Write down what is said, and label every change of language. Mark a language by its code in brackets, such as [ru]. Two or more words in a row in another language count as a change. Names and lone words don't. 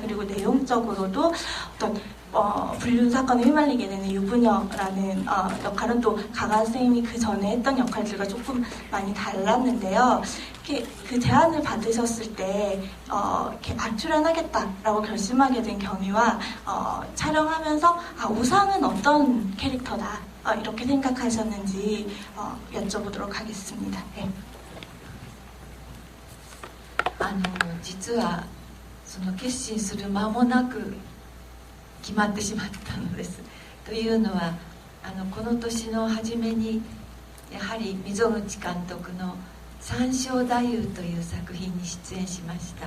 [ko] 그리고 내용적으로도 어떤 불륜 사건에 휘말리게 되는 유부녀라는 역할은 또 가가 선생님이 그 전에 했던 역할들과 조금 많이 달랐는데요. 그 제안을 받으셨을 때 이렇게 출연하겠다라고 결심하게 된 경위와 촬영하면서 우상은 어떤 캐릭터다 이렇게 생각하셨는지 여쭤보도록 하겠습니다. 네. [ja] 実はその決心する間もなく決まってしまったのです。というのはこの年の初めにやはり溝口監督の「三笑太夫」という作品に出演しました。